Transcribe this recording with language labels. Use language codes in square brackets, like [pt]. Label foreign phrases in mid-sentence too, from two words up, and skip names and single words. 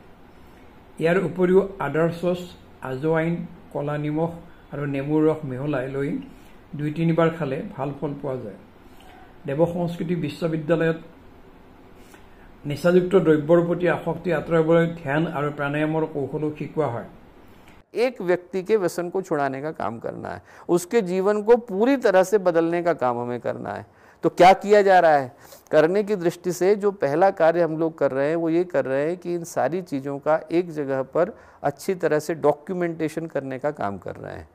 [as] ইয়াৰ উপৰিও আদাৰ চচ, আজৱাইন, কলা নিমখ আৰু নেমুৰ ৰস মিহলাই লৈ ২-৩ বাৰ খালে ভাল ফল পোৱা যায়। দেৱ সংস্কৃতি বিশ্ববিদ্যালয়ত নিচাযুক্ত দ্ৰব্যৰ প্ৰতি আসক্তি আঁতৰাবলৈ ধ্যান আৰু প্ৰাণায়ামৰ কৌশলো শিকোৱা হয়। [hi] एक व्यक्ति के व्यसन को छुड़ाने का काम करना है, उसके जीवन को पूरी तरह से बदलने का काम हमें करना है। तो क्या किया जा रहा है? करने की दृष्टि से जो पहला कार्य हम लोग कर रहे हैं वो ये कर रहे हैं कि इन सारी चीज़ों का एक जगह पर अच्छी तरह से डॉक्यूमेंटेशन करने का काम कर रहे हैं।